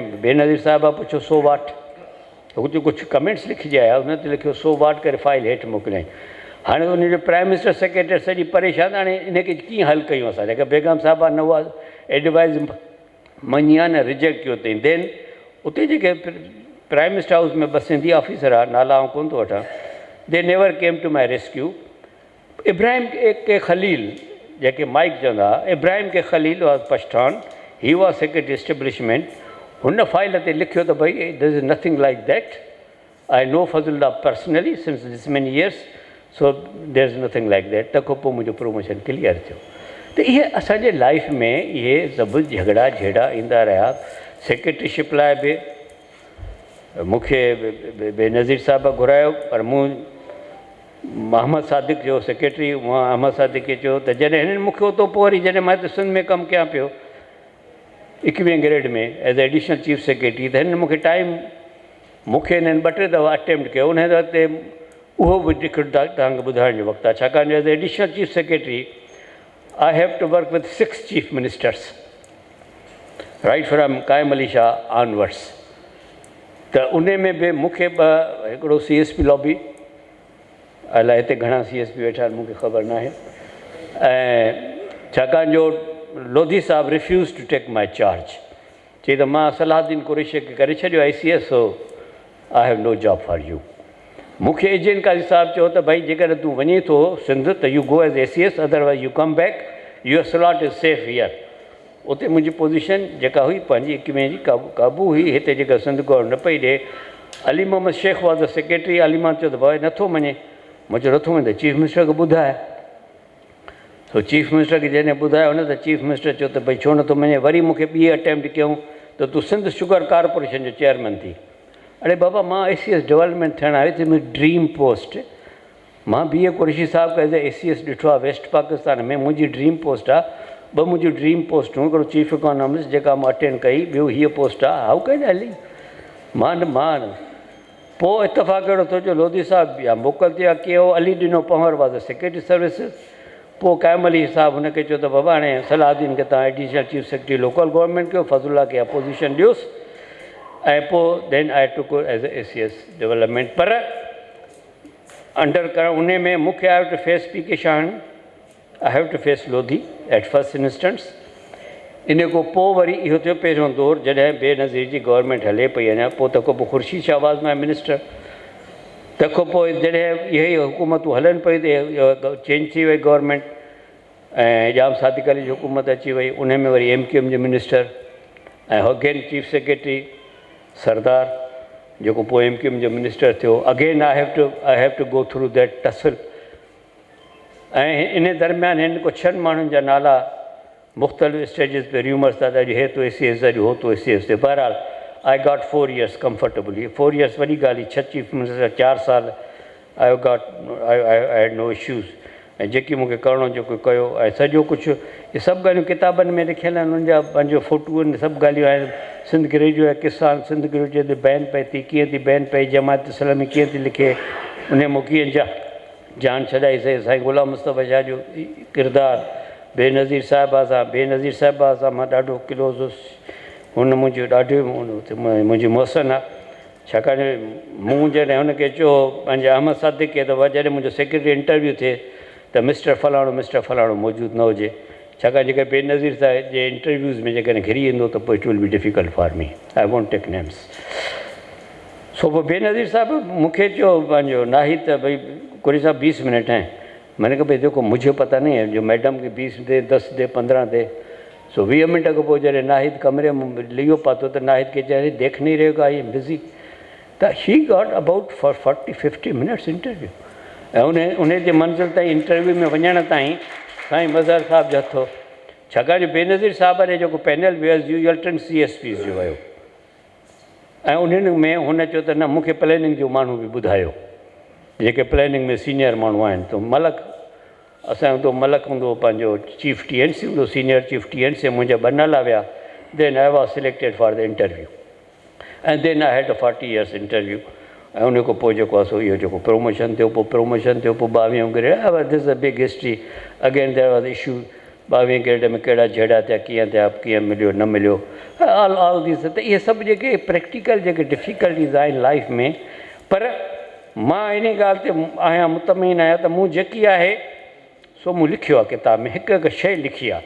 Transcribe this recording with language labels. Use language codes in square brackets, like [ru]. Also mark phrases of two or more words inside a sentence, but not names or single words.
[sd] बेनज़ीर साहिबा पुछो 100 वाट, हुते कुझु कमेंट्स लिखिजी आया, हुन ते लिखियो 100 वाट करे फाइल हेठि मोकिलियईं। हाणे उनजो प्राइम मिनिस्टर सेक्रेटरी सॼी परेशान। हाणे इनखे कीअं हल कयूं असां, जेका बेगम साहिबा न उहा एडवाइज़ मञी आहे न, रिजेक्ट कयो अथई। देन उते जेके प्राइम मिनिस्टर हाउस में ॿ सिंधी ऑफिसर आहे, नाला आउं कोन थो वठां, [en] they never came to my rescue. [sd] इब्राहिम के खलील, जेके माइक चवंदा, [en] Ibrahim K Khalil was Pathan, he was secretary establishment. [sd] हुन फाइल ते लिखियो त भई [en] this is nothing like that, I know Fazlullah personally since this many years, so there's nothing like that. [sd] तंहिंखां पोइ मुंहिंजो प्रमोशन क्लियर थियो। त इहे असांजे लाइफ में इहे सभु झगड़ा झेड़ा ईंदा रहिया। सेक्रेटरीशिप लाइ बि मूंखे बेनज़ीर साहिब घुरायो, पर मूं मोहम्मद सादिक जो सेक्रेटरी, मोहम्मद सादिक खे चयो त जॾहिं हिननि मूंखे उतो पोइ वरी जॾहिं मां हिते सिंध में कमु कयां पियो 21वें ग्रेड में [en] as additional chief secretary, [sd] त हिननि मूंखे टाइम मूंखे हिननि 2-3 दफ़ा अटैम्प्ट कयो। उन वक़्तु उहो बि टिकट तव्हांखे ॿुधाइण जो वक़्तु आहे, छाकाणि [en] as additional chief secretary I have to work with 6 chief ministers right from Qaim Ali Shah onwards. [sd] त उन में बि मूंखे हिकिड़ो CSP लॉबी, अलाए हिते घणा CSP वेठा आहिनि मूंखे ख़बर न आहे, ऐं छाकाणि जो लोधी साहिबु [en] refuse to take my charge, [sd] चई त मां सलाहुद्दीन कुरैशी खे करे छॾियो ICS, सो [en] I have no job for you. [sd] मूंखे एजेंट काज़ी साहिबु चयो त भई जेकॾहिं तूं वञे थो सिंध त [en] you go as ACS, otherwise you come back, your slot is safe here. [sd] उते मुंहिंजी पोज़ीशन जेका हुई पंहिंजी 21 जी क़ाबू हुई, हिते जेका सिंध गवर्नमेंट न पई ॾिए। [en] Ali Mohammad Sheikh was the secretary. [sd] अली मां चयो त भाई नथो मञे, मां चयो नथो मञे त चीफ मिनिस्टर खे ॿुधाए। सो चीफ मिनिस्टर खे जॾहिं ॿुधायो न, त चीफ मिनिस्टर चयो त भई छो नथो मञे। वरी मूंखे ॿी अटैम्प्ट कयूं त तूं सिंध शुगर कॉर्पोरेशन जो चेयरमैन थी। अरे बाबा, मां ACS डेवलपमेंट थियणु आयो, त मुंहिंजी ड्रीम पोस्ट, मां BA कुरैशी साहिब खां एज़ ACS ॾिठो आहे वेस्ट पाकिस्तान में, मुंहिंजी ड्रीम पोस्ट आहे। ॿ मुंहिंजी ड्रीम पोस्टूं, हिकिड़ो चीफ इकोनॉमिस्ट जेका मां अटेंड कई, ॿियो हीअ पोस्ट आहे। हाउ कैन हली मां पोइ इतफ़ाक़ अहिड़ो थियो जो लोधी साहिबु या मोकल ते कयो, अली ॾिनो पवर [en] was the secretary services. [sd] पोइ कायम अली साहिबु हुनखे चयो त बाबा हाणे सलाहुद्दीन खे तव्हां [en] additional chief secretary local government [sd] कयो, फज़लुल्लाह खे अपोज़िशन ॾियोसि, ऐं पोइ [en] then I took as ACS development. [sd] पर अंडर करण उन में मूंखे [en] I have to face PK Shahan, I have to face Lodhi at first instance. [sd] इन खां पोइ वरी इहो थियो पहिरियों दौरु जॾहिं बेनज़ीर जी गवर्नमेंट हले पई अञा, पोइ तंहिंखां पोइ ख़ुर्शीद शाहबाज़ मां मिनिस्टर, तंहिंखां पोइ जॾहिं इहे ई हुकूमतूं हलनि पई त चेंज थी वई गवर्नमेंट, ऐं जाम सादिक अली जी हुकूमत अची वई। उन में वरी MQM जो मिनिस्टर ऐं अगेन चीफ सेक्रेटरी सरदार, जेको पोइ MQM जो मिनिस्टर थियो। [en] again I have to go through that tussle. [sd] ऐं इन दरमियान हिन को 6 माण्हुनि जा नाला मुख़्तलिफ़ स्टेजिस पे रूमर्स था त अॼु हे तो ACS, अॼु हो तो ACS ते। [en] बहरहाल I got 4 years comfortably. 4 years [sd] वॾी ॻाल्हि, [en] 6 चीफ मिनिस्टर, 4 साल I had no issues. [sd] ऐं जेकी मूंखे करिणो जेको कयो, ऐं सॼो कुझु इहे सभु ॻाल्हियूं किताबनि में लिखियल आहिनि, उनजा पंहिंजो फ़ोटू आहिनि, सभु ॻाल्हियूं आहिनि। सिंध ग्रेजुएट किसान, सिंध ग्रेजुएट बैन पई थी, कीअं थी बैन पई, जमात इस्लामी कीअं थी लिखे, उन मूं कीअं जान छॾाई साईं गुलाम मुस्तफ़ा शाह जो किरदारु, बेनज़ीर साहिबा सां मां ॾाढो क्लोज़ हुउसि। हुन मुंहिंजो ॾाढो मुंहिंजी मोहसिन आहे, छाकाणि मूं जॾहिं हुनखे चयो पंहिंजे अहमद सादिक खे त जॾहिं मुंहिंजो सेक्रेटरी इंटरव्यू थिए त मिस्टर फलाणो मौजूदु न हुजे, छाकाणि जेकर बेनज़ीर साहिब जे इंटरव्यूज़ में जेकॾहिं घिरी ईंदो त पोइ [en] it will be difficult for me, I won't take names. [sd] सो पोइ बेनज़ीर साहिबु मूंखे चयो पंहिंजो नाहिद त भई कुरैशी साहब 20 मिनट हैं। [ur] मैंने कहा भाई देखो मुझे पता नहीं है, जो मैडम के 20 दे, 10 दे, 15 दे। [sd] सो 20 मिनट खां पोइ जॾहिं नाहिद कमरे में लियो पातो त नाहिद खे चई [ur] دیکھ نہیں رہے گا, [en] I am busy. त he got about for 40-50 minutes interview. [sd] ऐं उन जे मंज़िल ताईं इंटरव्यू में वञण ताईं साईं मज़हर साहिब जो हथो, छाकाणि बेनज़ीर साहिब जो जेको पैनल वियो 10 CSPs जो वियो, ऐं उन्हनि में हुन चयो त न मूंखे प्लैनिंग जो माण्हू बि ॿुधायो, जेके प्लैनिंग में सीनियर माण्हू आहिनि। त मलक असांजो मलक हूंदो, पंहिंजो चीफ TNC हूंदो, सीनियर चीफ TNC, मुंहिंजा 2 नाला विया। [en] then I was selected for the interview, ऐं then I had 40 years interview. [sd] ऐं उन खां पोइ जेको आहे सो इहो जेको प्रमोशन थियो, पोइ 22 ग्रेड, [en] this is a big history. again there was issue [sd] 22 ग्रेड में कहिड़ा झेड़ा थिया, कीअं थिया, कीअं मिलियो न मिलियो, [en] all these. [sd] त इहे सभु जेके प्रैक्टिकल जेके डिफ़िकल्टीज़ आहिनि लाइफ में, पर मां इन ॻाल्हि ते आहियां मुतमईन आहियां त मूं जेकी आहे सो मूं लिखियो आहे किताब में, हिकु हिकु शइ लिखी आहे।